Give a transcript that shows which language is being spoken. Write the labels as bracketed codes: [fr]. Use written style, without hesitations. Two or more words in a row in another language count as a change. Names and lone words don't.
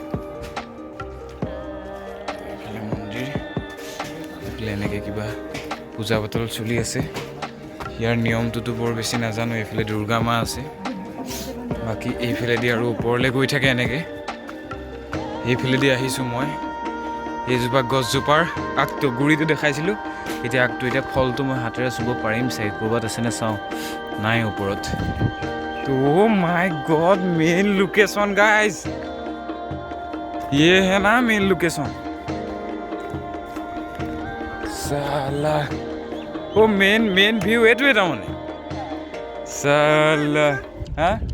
[as] এইফালে মন্দিৰ এইফালে এনেকৈ কিবা পূজা পাতল চলি আছে ইয়াৰ নিয়মটোতো বৰ বেছি নাজানো এইফালে দুৰ্গা মা আছে বাকী এইফালেদি আৰু ওপৰলৈ গৈ থাকে এনেকৈ এইফালেদি আহিছোঁ মই এইজোপা গছজোপাৰ আগটো গুৰিটো দেখাইছিলোঁ এতিয়া আগটো এতিয়া ফলটো মই হাতেৰে চুব পাৰিম চাগে ক'ৰবাত আছেনে চাওঁ নাই ওপৰত [en] Oh my god, main location guys. [hi] ये है ना मेन लोकेशन साला ओ मेन व्यू [as] এইটোৱে তাৰমানে [hi] साला হা